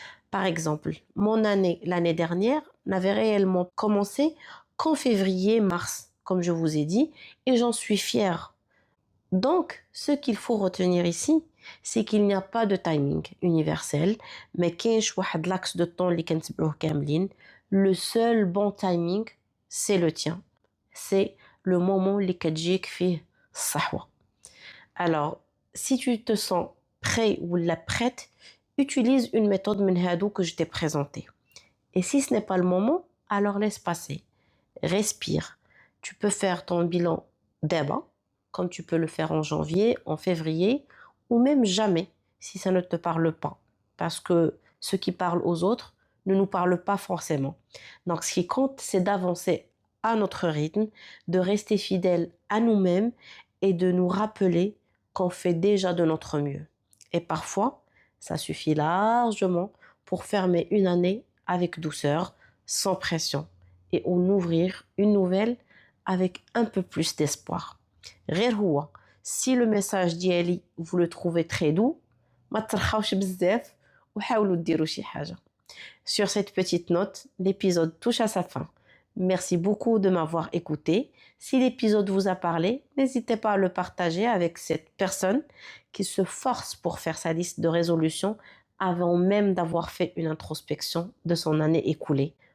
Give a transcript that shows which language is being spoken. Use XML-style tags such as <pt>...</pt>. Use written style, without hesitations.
<fr>Par exemple, mon année l'année dernière n'avait réellement commencé qu'en février-mars, comme je vous ai dit, et j'en suis fière. Donc, ce qu'il faut retenir ici, c'est qu'il n'y a pas de timing universel, mais</fr> <ar>كاينش واحد</ar> <fr>l'axe de temps</fr> <ar>اللي كنتبعوه كاملين.</ar> <fr>Le seul bon timing, c'est le tien. C'est le moment</fr> <ar>اللي كتجيك فيه الصحوة.</ar> <fr>Alors, si tu te sens prêt ou la prête, utilise une méthode</fr> <ar>من هادو</ar> <fr>que je t'ai présentée. Et si ce n'est pas le moment, alors laisse passer. Respire. Tu peux faire ton bilan d'abord, comme tu peux le faire en janvier, en février ou même jamais si ça ne te parle pas. Parce que ce qui parle aux autres ne nous parle pas forcément. Donc ce qui compte, c'est d'avancer à notre rythme, de rester fidèle à nous-mêmes et de nous rappeler qu'on fait déjà de notre mieux. Et parfois, ça suffit largement pour fermer une année avec douceur, sans pression, et en ouvrir une nouvelle avec un peu plus d'espoir.</fr> <ar>غير هو,</ar> <fr>si le message</fr> <ar>ديالي</ar> <fr>vous le trouvez très doux,</fr> <ar>ما ترخاوش بزاف وحاولوا ديروا شي حاجة.</ar> <fr>Sur cette petite note, l'épisode touche à sa fin. Merci beaucoup de m'avoir écouté. Si l'épisode vous a parlé, n'hésitez pas à le partager avec cette personne qui se force pour faire sa liste de résolutions avant même d'avoir fait une introspection de son année écoulée.</fr>